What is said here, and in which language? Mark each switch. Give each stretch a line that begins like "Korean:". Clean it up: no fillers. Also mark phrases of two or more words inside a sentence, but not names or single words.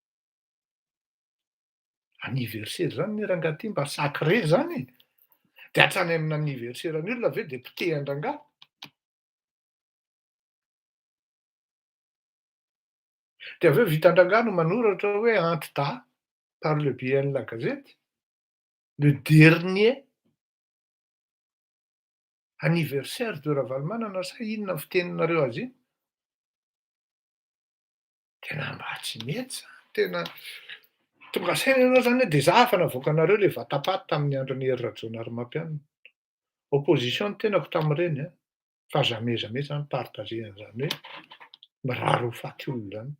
Malagasy: Anniversaire zany ny rangahy ty mba sacré zany e. De hatrany amin'ny anniversairen'ny olona ve de potehan-drangah? De aveo vitan-drangah no manoratra hoe Antida
French: par le biais de la gazette, le dernier anniversaire de Ravalomanana
Malagasy: sa inona fiteninareo azy iny? Tena mba tsy mety zany, tena tonga saina ianao zany hoe de za fa navoaka anareo le vatapaty tamin'ny andron'ny Hery Rajaonarimampianina. Opposition no tenako tamin'ireny fa
French: jamais jamais
Malagasy: zany partager an'izany hoe mirary ho faty olona zany.